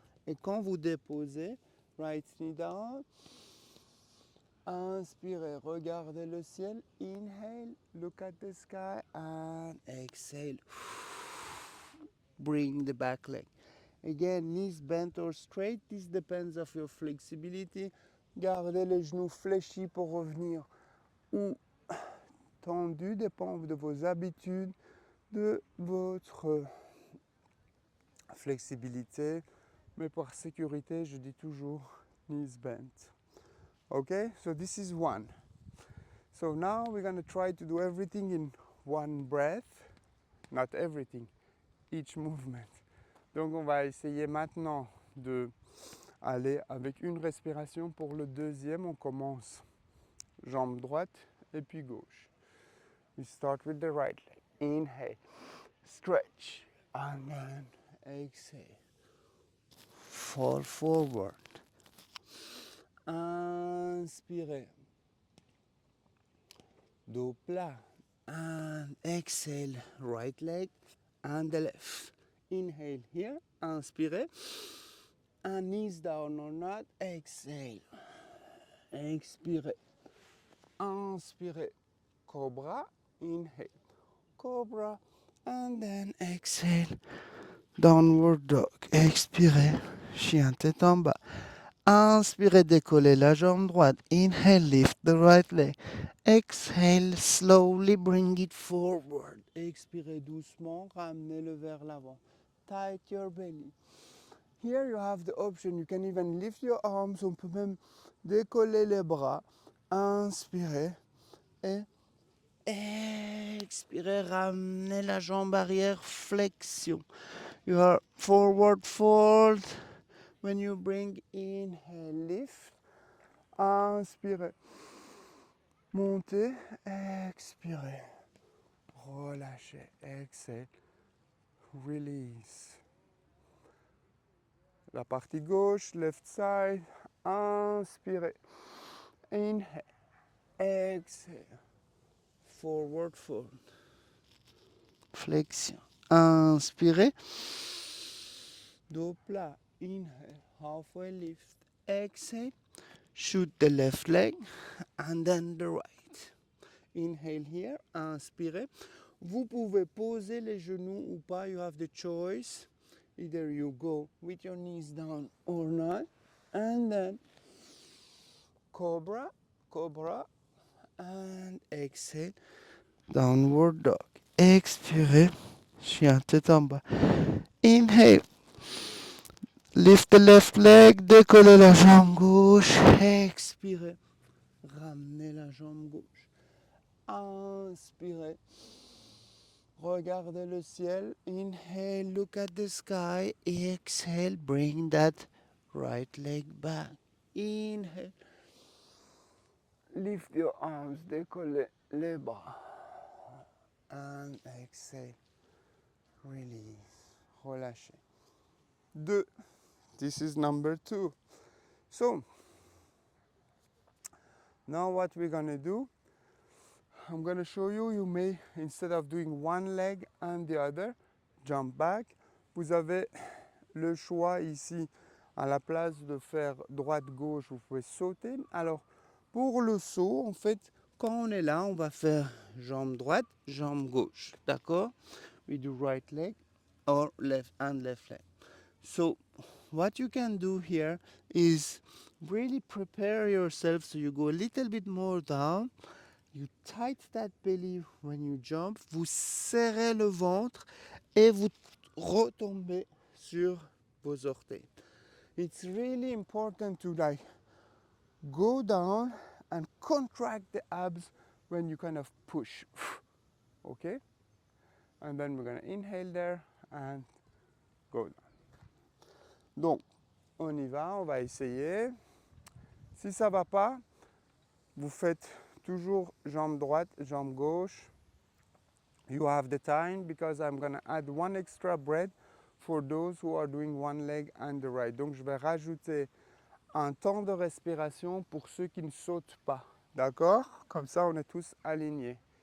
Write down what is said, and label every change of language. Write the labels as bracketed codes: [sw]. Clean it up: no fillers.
[fr] Et quand vous déposez, [en] right knee down, [fr] inspirez, regardez le ciel, [en] inhale, look at the sky, and exhale. Bring the back leg. Again, knees bent or straight, this depends of your flexibility. [fr] Gardez les genoux fléchis pour revenir ou tendus, dépend de vos habitudes, de votre flexibilité. Mais par sécurité, je dis toujours [en] knees bent. Okay, so this is one. So now we're going to try to do everything in one breath. Not everything, each movement. [fr] Donc on va essayer maintenant de aller avec une respiration. Pour le deuxième, on commence jambe droite et puis gauche. [en] We start with the right leg. Inhale, stretch, and then exhale. Fall forward. [fr] Inspirez. Dos plat. [en] And exhale, right leg and the left. Inhale here, [fr] inspirez. [en] And knees down or not, exhale. [fr] Expirez. Inspirez. [en] Cobra, inhale. Cobra, and then exhale. Downward dog. [fr] Expirez. Chien tête en bas. Inspirez, décollez la jambe droite. [en] Inhale, lift the right leg. Exhale, slowly bring it forward. [fr] Expirez doucement, ramenez-le vers l'avant. [en] Tight your belly. Here you have the option, you can even lift your arms, [fr] on peut même décoller les bras. Inspirez et expirez, ramenez la jambe arrière, flexion. [en] You are forward fold. When you bring inhale, lift. [fr] Inspirez. Montez, expirez. Relâchez, [en] exhale. Release. [fr] La partie gauche, [en] left side. [fr] Inspirez. [en] Inhale. Exhale. Forward fold. Flexion. [fr] Inspirez. Dos plat. [en] Inhale. Halfway lift. Exhale. Shoot the left leg and then the right. Inhale here. [fr] Inspirez. Vous pouvez poser les genoux ou pas. [en] You have the choice. Either you go with your knees down or not. And then cobra, cobra, and exhale. Downward dog. [fr] Expirez. Chien tête en bas. [en] Inhale. Lift the left leg. [fr] Décollez la jambe gauche. Expirez. Ramenez la jambe gauche. Inspirez. Regardez le ciel. [en] Inhale, look at the sky. Exhale, bring that right leg back. Inhale. Lift your arms, [fr] décollez les bras. [en] And exhale. Release. [fr] Relâchez. [en] 2. This is number 2. So, now what we're going to do, I'm going to show you, you may, instead of doing one leg and the other, jump back. [fr] Vous avez le choix ici, à la place de faire droite-gauche, vous pouvez sauter. Alors, pour le saut, en fait, quand on est là, on va faire jambe droite, jambe gauche. D'accord? [en] We do right leg or left and left leg. So, what you can do here is really prepare yourself so you go a little bit more down. You tight that belly when you jump. Vous serrez le ventre et vous retombez sur vos orteils. It's really important to go down and contract the abs when you kind of push. Okay? And then we're going to inhale there and go down. [fr] Donc, on y va, on va essayer. Si ça va pas, vous faites toujours jambe droite, jambe gauche. [en] you have the time because I'm gonna add one extra bread for those who are doing one leg and the right. [fr] Donc je vais rajouter un temps de respiration pour ceux qui ne sautent pas. D'accord? Comme ça, on est tous alignés.